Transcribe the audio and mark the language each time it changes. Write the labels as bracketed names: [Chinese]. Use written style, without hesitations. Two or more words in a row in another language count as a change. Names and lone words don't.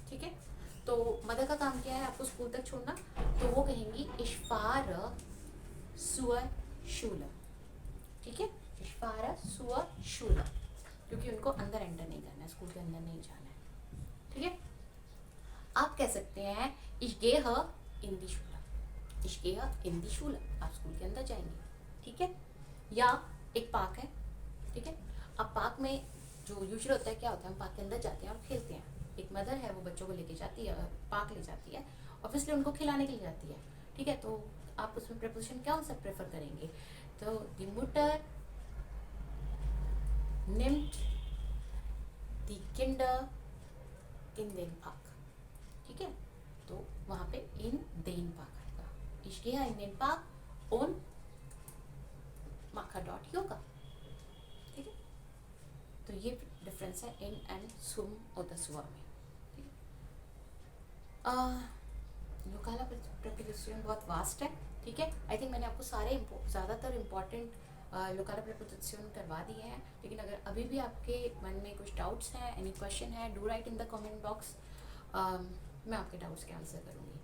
[Hindi] ठीक है, तो मदर का काम क्या है, आपको स्कूल तक छोड़ना, तो वो कहेंगी [German] ich fahr zur Schule. [Hindi] ठीक है, [German] ich fahr zur Schule, [Hindi] क्योंकि उनको अंदर एंटर नहीं करना है, स्कूल के अंदर नहीं जाना है। ठीक है, आप कह सकते हैं [German] ich gehe in die Schule, ich gehe in die Schule, [Hindi] आप स्कूल के अंदर जाएंगे। ठीक है, या एक पार्क है। ठीक है, अब पार्क में जो यूजुअल होता है क्या होता है, हम पार्क के अंदर जाते हैं और खेलते हैं। एक मदर है वो बच्चों को लेके जाती है, पार्क ले जाती है, ऑब्वियसली उनको खिलाने के लिए जाती है। ठीक है, तो आप उसमें प्रपोजिशन क्या सा प्रेफर करेंगे, तो [German] die Mutter nimmt die Kinder in den Park। [Hindi] ठीक है, तो वहाँ पे [German] इन den Park आएगा, ich gehe in den Park und mache dort Yoga। [Hindi] ठीक है, तो ये डिफरेंस है इन एंड सुम और दसुआ में। ठीक है, लोकाला प्रीपोजिशन बहुत वास्ट है। ठीक है, [English] I think [Hindi] मैंने आपको सारे ज़्यादातर इम्पॉर्टेंट लोकाला प्रीपोजिशन करवा दिए हैं, लेकिन अगर अभी भी आपके मन में कुछ डाउट्स हैं, [English] any question [Hindi] है, [English] do write in the comment box, [Hindi] मैं आपके डाउट्स के आंसर करूँगी।